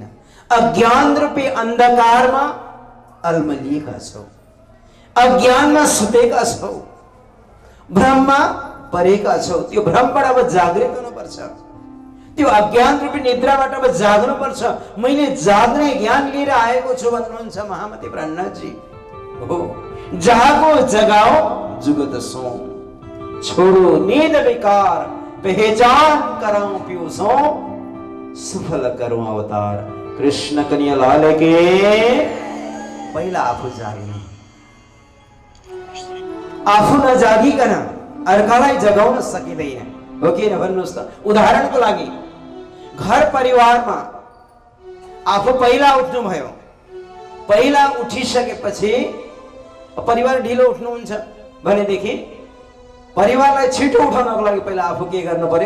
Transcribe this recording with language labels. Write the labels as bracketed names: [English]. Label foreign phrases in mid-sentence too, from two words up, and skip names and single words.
[Nepali] अज्ञान रूपी अन्धकारमा अल्मलिएका छौ, अज्ञानमा सुतेका छौ, भ्रममा परेका छौ। त्यो भ्रमबाट अब जागृत हुनुपर्छ, त्यो अज्ञान रूपी निद्राबाट अब जाग्नुपर्छ। मैले जाग्ने ज्ञान लिएर आएको छु भन्नुहुन्छ महामती प्राणनाथजी। हो, [Hindi] जागो जगाओ जुगत सो, छोड़ो नींद विकार, पहचान कराऊं पियूसो, सफल करूं अवतार। कृष्ण कन्हैया लाल के। [Nepali] पहिला आफू जाग्ने, आफू नजागिकन अर्कालाई जगाउन सकिँदैन, हो कि भन्नुहोस् त। उदाहरणको लागि घर परिवारमा आफू पहिला उठ्नु भयो, पहिला उठिसकेपछि परिवार ढिलो उठ्नुहुन्छ भनेदेखि परिवारलाई छिटो उठाउनको लागि पहिला आफू के गर्नु पर्यो?